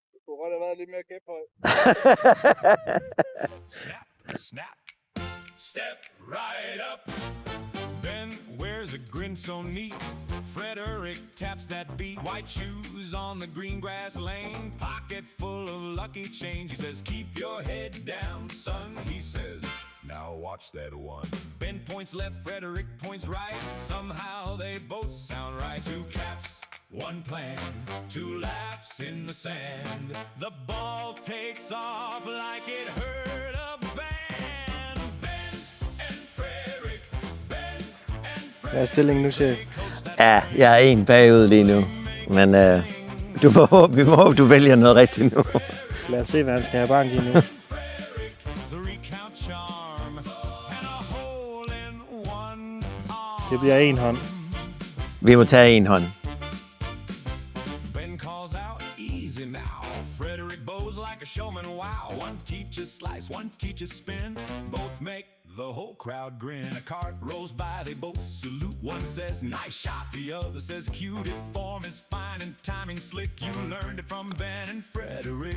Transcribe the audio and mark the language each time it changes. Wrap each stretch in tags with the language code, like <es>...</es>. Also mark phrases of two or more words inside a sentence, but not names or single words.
<da>kunne godt have været lidt mere kæphøj.</da> <en>Snap, snap, step right up. Ben wears a grin so neat. Frederick taps that beat. White shoes on the green grass lane. Pocket full of lucky change. He says, keep your head down, son. He says, now watch that one. Ben points left, Frederick points right. Somehow they both sound right. Two caps, one plan, two laughs in the sand. The ball takes off like it hurt a band. Ben and Frederick, Ben and Frederick.</en> <da>Hvad er stillingen nu, chef? Ja, jeg er en bagud lige nu. Men vi må håbe, du vælger noget rigtigt nu. Lad os se, hvad han skal have bank i nu.</da> <en>Three count charm and a hole in one arm.</en> <da>Det bliver en hånd. Vi må tage en hånd.</da> <en>Ben calls out, easy now. Frederick bows like a showman, wow. One teaches slice, one teaches spin. Both make the whole crowd grin. A cart rolls by, they both salute. One says, nice shot. The other says, cute. If form is fine and timing slick. You learned it from Ben and Frederick.</en>